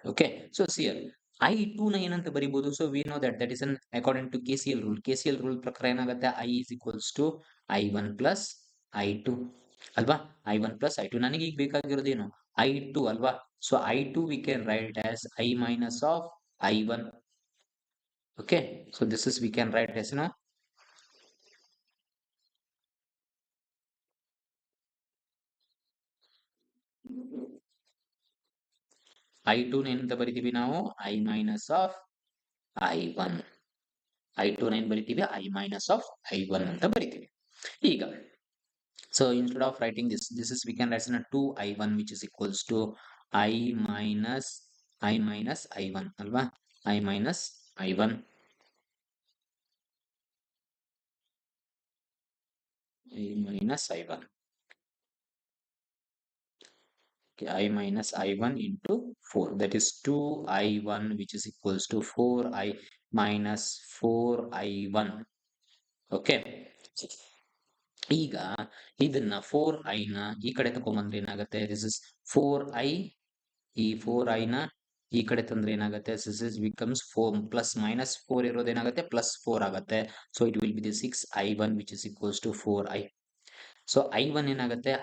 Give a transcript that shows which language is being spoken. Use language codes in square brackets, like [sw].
[en] okay, so ಸಿಯರ್ I2 [kn] ನ ಏನಂತ ಬರಿಬಹುದು, [en] so we know that is uh according to KCL rule [kn] ಪ್ರಕಾರ ಏನಾಗುತ್ತೆ, [en] I is equals to I1 plus I2 ಅಲ್ವಾ, I1 plus I2. [kn] ನನಗೆ ಈಗ ಬೇಕಾಗಿರೋದು ಏನು, I2 ಅಲ್ವಾ. [en] So I2 we can write as I minus of I1. Okay, so this is we can write as I2 [kn] ಏನಂತ ಬರಿತೀವಿ ನಾವು, [en] I minus of I1. I2 [kn] ಏನ್ ಬರಿತೀವಿ, [en] I minus of I1 [kn] ಅಂತ ಬರಿತೀವಿ. ಈಗ [en] so instead of writing this is we can write 2I1 which is equals to I minus I1 ಅಲ್ವಾ, I minus I1. I minus I1. Okay, I minus I1 into 4. That is 2I1, which is equals to 4I minus 4I1. Okay. [kn] ಈಗ ಇದನ್ನ 4I ನ ಈ ಕಡೆ ತಗೊಂಡ್ಬಂದ್ರೆ ಏನಾಗುತ್ತೆ? [en] This is 4I. [kn] ಈ 4I ನ ಈ ಕಡೆ ತಂದ್ರೆ ಏನಾಗುತ್ತೆ? [en] this is becomes [kn] 4 plus minus 4 ಇರೋದೇನಾಗುತ್ತೆ? Plus 4 ಆಗುತ್ತೆ. [en] So it will be the 6I1 which is equals to 4I. So I1 [kn] ಏನಾಗುತ್ತೆ?